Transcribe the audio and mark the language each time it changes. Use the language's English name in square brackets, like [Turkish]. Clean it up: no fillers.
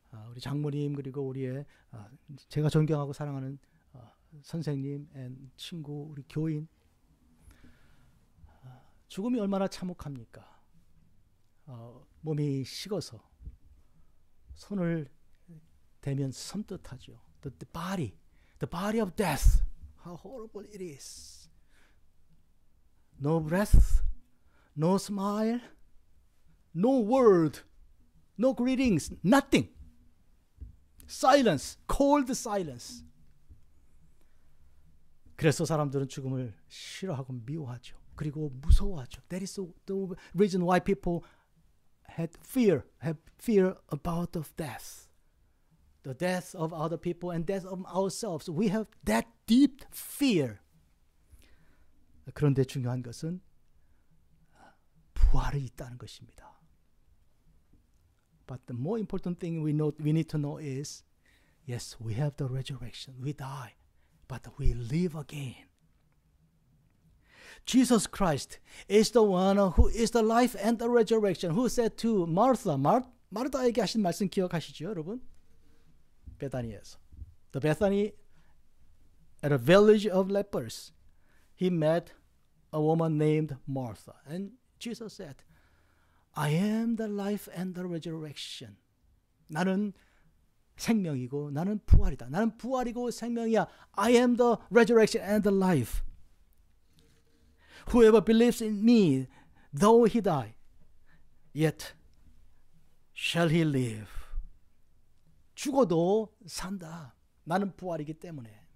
[Korean] 우리 장모님 그리고 우리의 제가 존경하고 사랑하는 선생님 and 친구 우리 교인. 죽음이 얼마나 참혹합니까? 몸이 식어서 손을 대면 섬뜩하죠. [English] The body of death. How horrible it is. No breath, no smile, no word, no greetings, nothing. Silence, cold silence. [Korean] 그래서 사람들은 죽음을 싫어하고 미워하죠. 그리고 무서워하죠. [English] That is the reason why people have fear about the death. The death of other people and death of ourselves. We have that deep fear. [Korean] 그런데 중요한 것은 부활이 있다는 것입니다. [English] But the more important thing we need to know is, yes, we have the resurrection. We die, but we live again. Jesus Christ is the one who is the life and the resurrection. Who said to Martha, [Korean] 마르다에게 하신 말씀 기억하시죠, 여러분? 베다니에서. [English] The Bethany, at a village of lepers, he met a woman named Martha. And Jesus said, I am the life and the resurrection. [Korean] 나는 생명이고 나는 부활이다. 나는 부활이고 생명이야. [English] I am the resurrection and the life. Whoever believes in me, though he die, yet shall he live. [Korean] 죽어도 산다. 나는 부활이기 때문에.